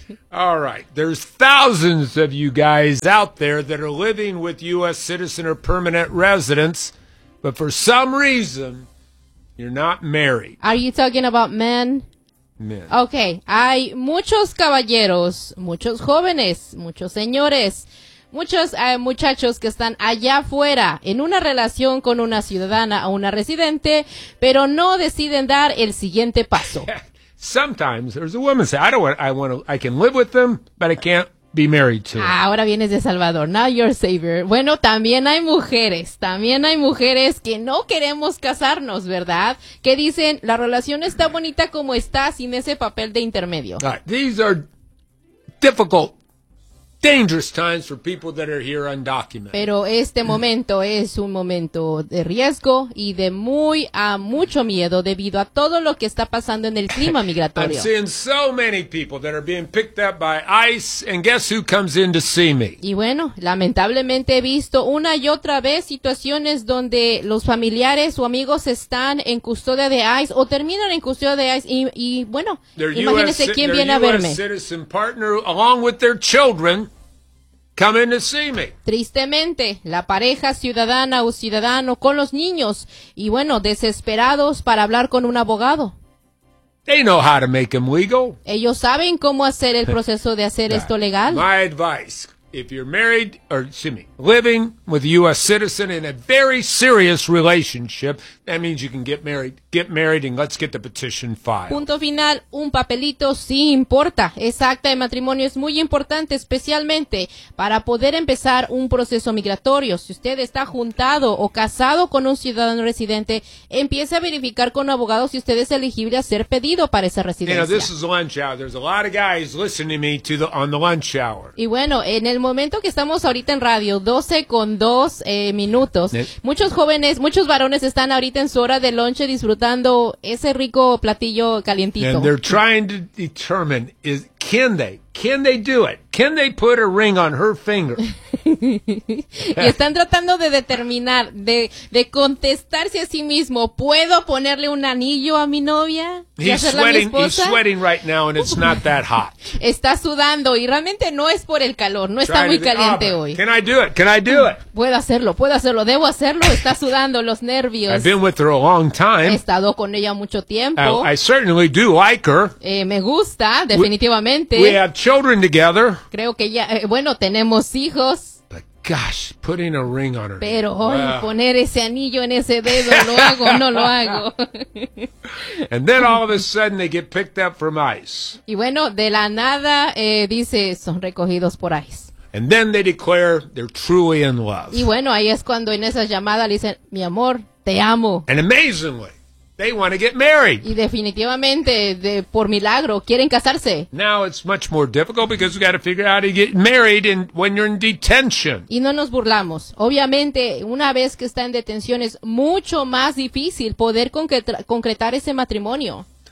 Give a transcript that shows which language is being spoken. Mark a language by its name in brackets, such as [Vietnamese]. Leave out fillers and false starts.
[English] All right, there's thousands of you guys out there that are living with U.S. citizen or permanent residents, but for some reason, you're not married. Are you talking about men? Men. [Spanish] Okay, hay muchos caballeros, muchos jóvenes, muchos señores, muchos muchachos que están allá afuera en una relación con una ciudadana o una residente, pero no deciden dar el siguiente paso. [English] Sometimes there's a woman say, I can live with them, but I can't be married to them. [Spanish] Ahora vienes de Salvador, [English] now you're savior. [Spanish] Bueno, también hay mujeres que no queremos casarnos, ¿verdad? Que dicen, la relación está bonita como está, sin ese papel de intermedio. [English] All right. These are difficult, dangerous times for people that are here undocumented. [Spanish] Pero este momento es un momento de riesgo y de mucho miedo debido a todo lo que está pasando en el clima migratorio. [English] I've seen so many people that are being picked up by ICE, and guess who comes in to see me? [Spanish] Y bueno, lamentablemente he visto una y otra vez situaciones donde los familiares o amigos están en custodia de ICE o terminan en custodia de ICE y bueno, imagínese quién viene a verme. [English] Their US citizen partner along with their children. Come in to see me. [Spanish] Tristemente, la pareja ciudadana o ciudadano con los niños y bueno, desesperados para hablar con un abogado. [English] They know how to make them legal. [Spanish] Ellos saben cómo hacer el proceso de hacer esto legal. [English] My advice, if you're married or living with a U.S. citizen in a very serious relationship, that means you can get married and let's get the petition filed. [Spanish] Punto final, un papelito sí importa. Esa acta de matrimonio es muy importante, especialmente para poder empezar un proceso migratorio. Si usted está juntado o casado con un ciudadano residente, empiece a verificar con un abogado si usted es elegible a ser pedido para esa residencia. [English] You know, this is lunch hour. There's a lot of guys listening to me on the lunch hour. [Spanish] Y bueno, en el momento que estamos ahorita en radio, 12:02 minutos, muchos varones están ahorita en su hora de lunch disfrutando ese rico platillo calientito. [English] And they're trying to determine is can they do it? Can they put a ring on her finger? [Spanish] Y están tratando de determinar, de contestarse a sí mismo, ¿puedo ponerle un anillo a mi novia? [English] He's sweating right now and it's not that hot. [Spanish] Está sudando y realmente no es por el calor, no está muy caliente hoy. [English] Can I do it? Can I do it? [Spanish] Puedo hacerlo, debo hacerlo, está sudando los nervios. [English] I've been with her a long time. [Spanish] He estado con ella mucho tiempo. [English] I certainly do like her. [Spanish] Me gusta, definitivamente. [English] We have children together. [Spanish] Creo que ya, tenemos hijos. [English] Gosh, putting a ring on her. [Spanish] Pero hoy poner ese anillo en ese dedo, ¿lo hago o no lo hago? [English] And then all of a sudden they get picked up from ICE. [Spanish] Y bueno, de la nada, dice, son recogidos por ICE. [English] And then they declare they're truly in love. [Spanish] Y bueno, ahí es cuando en esa llamada le dicen, mi amor, te amo. [English] And amazingly, they want to get married. [Spanish] Y definitivamente, por milagro, quieren casarse. [English] Now it's much more difficult because we've got to figure out how to get married when you're in detention. [Spanish] Y no nos burlamos. Obviamente, una vez que está en detención, es mucho más difícil poder concretar ese matrimonio.